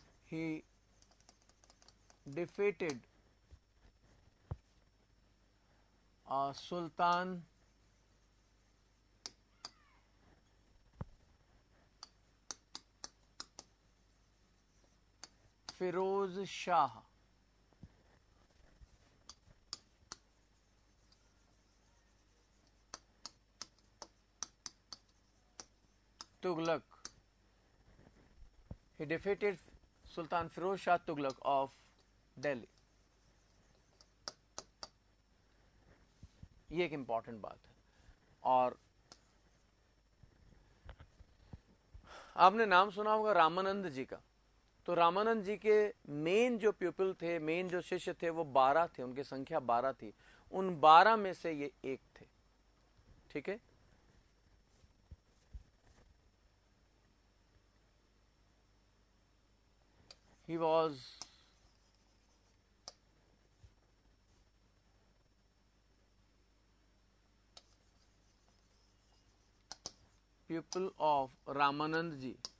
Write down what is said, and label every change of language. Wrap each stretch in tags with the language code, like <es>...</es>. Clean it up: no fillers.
<en>He defeated Sultan Firoz Shah Tughlaq. He defeated Sultan Firoz Shah Tughlaq of Delhi।</en> <hi>ये एक important बात है। और आपने नाम सुना होगा रामानंद जी का। तो रामानंद जी के मेन जो प्यूपिल थे, मेन जो शिष्य थे, वो 12 थे, उनकी संख्या 12 थी। उन 12 में से ये एक थे। ठीक है,</hi> <en>he was pupil of Ramanand ji।</en>